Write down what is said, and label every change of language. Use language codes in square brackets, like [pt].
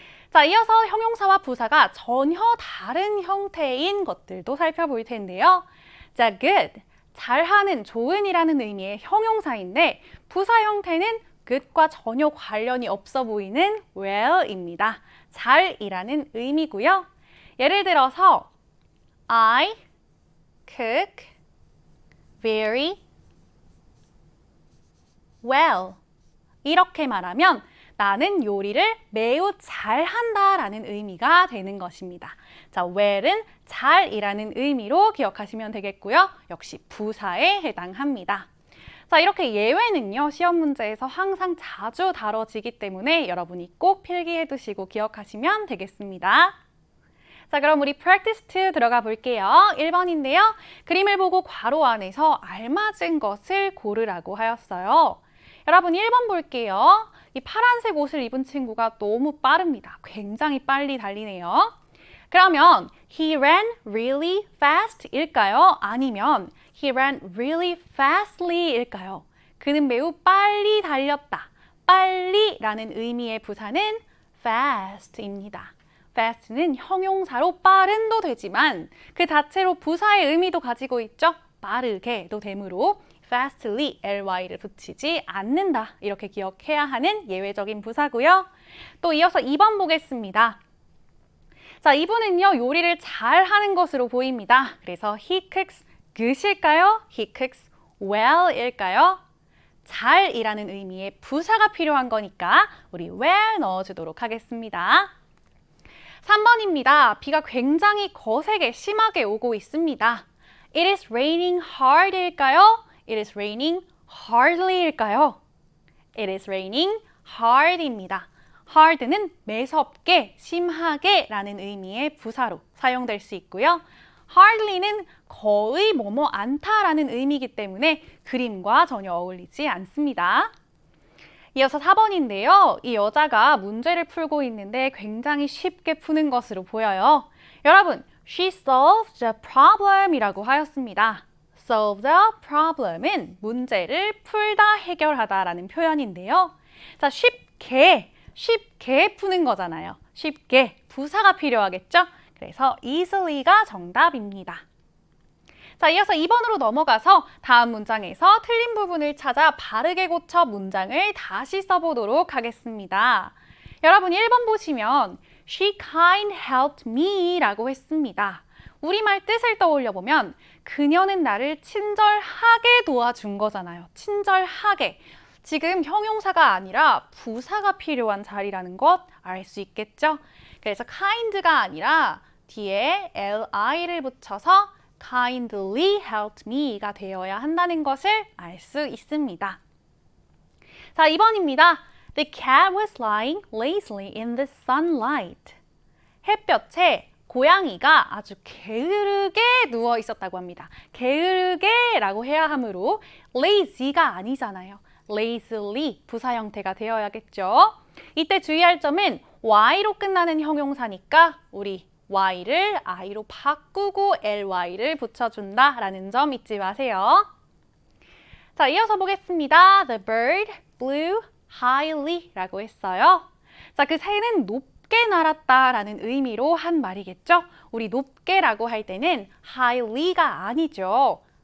[ko] 자, 이어서 형용사와 부사가 전혀 다른 형태인 것들도 살펴볼 텐데요. 자, good, 잘하는, 좋은이라는 의미의 형용사인데 부사 형태는 good과 전혀 관련이 없어 보이는 well입니다. 잘이라는 의미고요. 예를 들어서 [en] I cook very well. [ko] 이렇게 말하면 나는 요리를 매우 잘한다라는 의미가 되는 것입니다. 자, well은 잘이라는 의미로 기억하시면 되겠고요. 역시 부사에 해당합니다. 자, 이렇게 예외는요, 시험 문제에서 항상 자주 다뤄지기 때문에 여러분이 꼭 필기해 두시고 기억하시면 되겠습니다. 자, 그럼 우리 practice 2 들어가 볼게요. 1번인데요. 그림을 보고 괄호 안에서 알맞은 것을 고르라고 하였어요. 여러분 1번 볼게요. 이 파란색 옷을 입은 친구가 너무 빠릅니다. 굉장히 빨리 달리네요. 그러면 [en] he ran really fast [ko] 일까요? 아니면 [en] he ran really fastly [ko] 일까요? 그는 매우 빨리 달렸다. 빨리라는 의미의 부사는 fast입니다. fast는 형용사로 빠른도 되지만 그 자체로 부사의 의미도 가지고 있죠. 빠르게도 되므로 fastly, ly를 붙이지 않는다. 이렇게 기억해야 하는 예외적인 부사고요. 또 이어서 2번 보겠습니다. 자, 이분은요, 요리를 잘 하는 것으로 보입니다. 그래서 [en] he cooks good [ko] 일까요? [en] he cooks well일까요? [ko] 잘이라는 의미의 부사가 필요한 거니까 우리 well 넣어주도록 하겠습니다. 3번입니다. 비가 굉장히 거세게 심하게 오고 있습니다. [en] It is raining hard [ko] 일까요? [en] It is raining hardly일까요? It is raining hard입니다. [ko] hard는 매섭게, 심하게 라는 의미의 부사로 사용될 수 있고요. hardly는 거의 뭐뭐 않다라는 의미이기 때문에 그림과 전혀 어울리지 않습니다. 이어서 4번인데요. 이 여자가 문제를 풀고 있는데 굉장히 쉽게 푸는 것으로 보여요. 여러분, [en] she solved the problem [ko] 이라고 하였습니다. solve the problem은 문제를 풀다, 해결하다 라는 표현인데요. 자, 쉽게 푸는 거잖아요. 쉽게, 부사가 필요하겠죠? 그래서 easily,가 정답입니다. 자, 이어서 2번으로 넘어가서 다음 문장에서 틀린 부분을 찾아 바르게 고쳐 문장을 다시 써보도록 하겠습니다. 여러분 1번 보시면 [en] She kind helped me [ko] 라고 했습니다. 우리말 뜻을 떠올려 보면 그녀는 나를 친절하게 도와준 거잖아요. 친절하게. 지금 형용사가 아니라 부사가 필요한 자리라는 것 알 수 있겠죠? 그래서 kind가 아니라 뒤에 li를 붙여서 [en] kindly helped me [ko] 가 되어야 한다는 것을 알 수 있습니다. 자, 2번입니다. [en] The cat was lying lazily in the sunlight. [ko] 햇볕에 고양이가 아주 게으르게 누워 있었다고 합니다. 게으르게라고 해야 하므로 lazy가 아니잖아요. lazily 부사 형태가 되어야겠죠. 이때 주의할 점은 y로 끝나는 형용사니까 우리 y를 i로 바꾸고 ly를 붙여준다라는 점 잊지 마세요. 자, 이어서 보겠습니다. [en] The bird flew highly [ko] 라고 했어요. 자, 그 새는 높게 날았다라는 의미로 한 말이겠죠? 우리 높게라고 할 때는 highly가 아니죠.